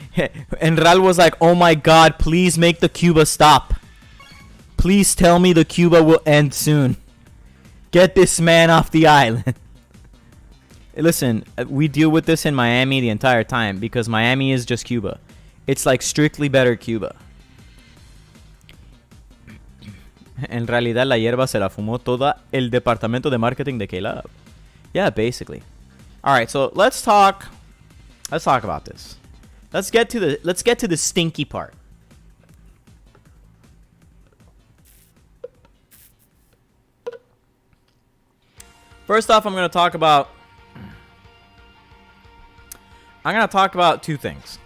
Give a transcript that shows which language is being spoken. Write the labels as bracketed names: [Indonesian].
[English] Enral was like, oh my God, please make the Cuba stop. Please tell me the Cuba will end soon. Get this man off the island. Listen, we deal with this in Miami the entire time because Miami is just Cuba. It's like strictly better Cuba. [Spanish] En realidad la hierba se la fumó toda el departamento de marketing de K-Lab. [English] Yeah, basically. All right, so let's talk about this. Let's get to the stinky part. First off, I'm going to talk about two things.